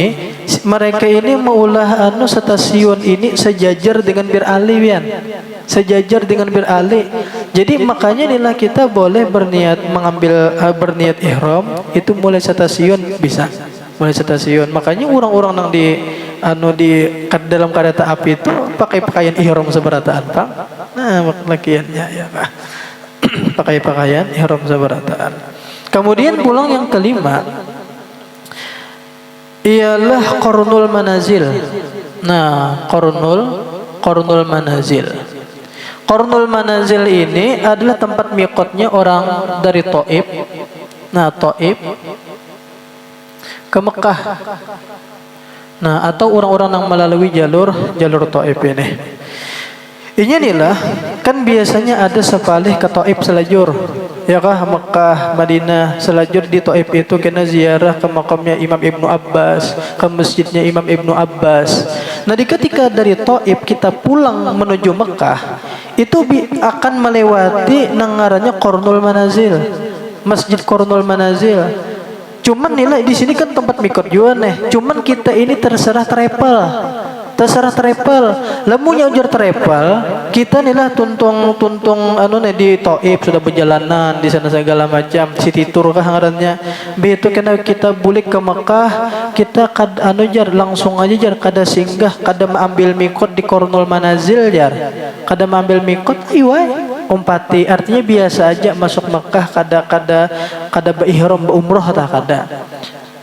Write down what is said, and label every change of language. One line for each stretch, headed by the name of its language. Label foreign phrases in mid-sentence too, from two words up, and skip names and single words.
Banjar: Mereka ini meulah stasiun ini sejajar dengan Bir Ali, Bian.
Indonesian: Sejajar dengan Bir Ali. Jadi makanya inilah kita boleh berniat ihram itu mulai stasiun bisa. Mulai stasiun. Makanya orang-orang yang di dalam kereta api itu pakai pakaian ihram seberataan, Pak. Nah, lakiannya ya, Pak. Pakai pakaian ihram seberataan. Kemudian pulang yang kelima ialah Qarnul Manazil. Nah, Qarnul Manazil. Qarnul Manazil ini adalah tempat miqatnya orang dari Thaif. Nah, Thaif ke Mekah. Nah, atau orang-orang yang melalui jalur Thaif ini.
Banjar: Inilah kan biasanya ada sepalih ke Thaif selajur. Ya kah, Mekah, Madinah, selajur di Thaif itu kena ziarah ke makamnya Imam Ibnu Abbas,
Indonesian: ke masjidnya Imam Ibnu Abbas. Nah, ketika dari Thaif kita pulang menuju Mekah, itu akan melewati nangarannya Qarnul Manazil, Masjid Qarnul Manazil.
Banjar: Cuman nilai di sini kan tempat mikot juga nih.
Indonesian: Cuman kita ini terserah travel.
Banjar: Lemunya ujar travel, kita inilah tuntung di Thaif sudah berjalanan di sana segala macam
English: city tour
Banjar: kah ngarannya. Begitu kena kita bulik ke Mekah, kita langsung aja jar kada singgah, kada mengambil mikot di Qarnul Manazil jar. Kada mengambil mikot umpati artinya biasa aja masuk Mekah kada berihram berumrah tak kada.